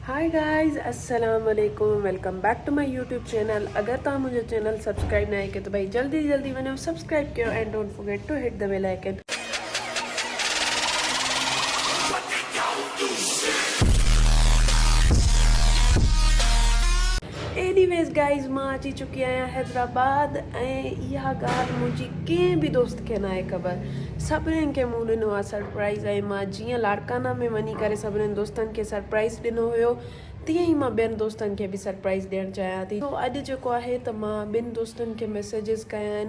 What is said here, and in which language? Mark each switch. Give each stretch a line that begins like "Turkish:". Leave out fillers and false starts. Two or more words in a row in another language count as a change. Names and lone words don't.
English: hi guys
Arabic: السلام عليكم
English: welcome back to my YouTube channel.
Sindhi: अगर तव्हां मुंहिंजो चैनल सब्सक्राइब न कयो त भाई जल्दी जल्दी वञो सब्सक्राइब कयो
English: and don't forget to hit the bell icon. anyways guys
Sindhi: मां अची चुकी आहियां हैदराबाद ऐं इहा ॻाल्हि मुंहिंजी कंहिं बि दोस्त खे न आहे ख़बर। सभिनीनि खे मूं ॾिनो आहे सरप्राइज़ ऐं मां जीअं लाड़काना में वञी करे सभिनीनि दोस्तनि खे सरप्राइज़ ॾिनो हुयो तीअं ई मां ॿियनि दोस्तनि खे बि सरप्राइज़ ॾियणु चाहियां थी। तो अॼु जेको आहे त मां ॿिनि दोस्तनि खे मैसेजिस कया आहिनि।